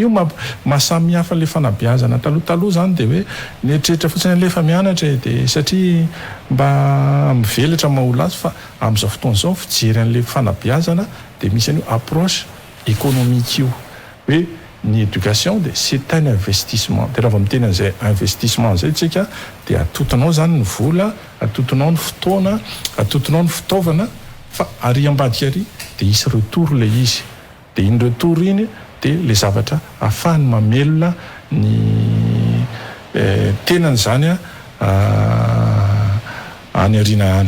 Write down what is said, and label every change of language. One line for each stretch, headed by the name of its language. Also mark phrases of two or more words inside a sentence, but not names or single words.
Malagasy: Io mahasamy hafa le fanabeazana taloha zany dia hoe nietrehitra fotsiny alefa mianatra dia satria mba mivelatra maha-olona azy, fa amin'izao fotoan'izao fijery an'le fanabeazana dia misy an'io
French: approche économique
Malagasy: io hoe ny éducation dia
French: c'est un investissement.
Malagasy: Dia raha vao miteny an'izay investissement zay tsika dia atotonao zany ny vola, atotonao ny fotoana, atotonao ny fitaovana, fa ary ambadika ary dia hisy retour le izy. Dia iny retour iny dia le zavatra ahafahany mamelona ny tenany zany any aoriana any.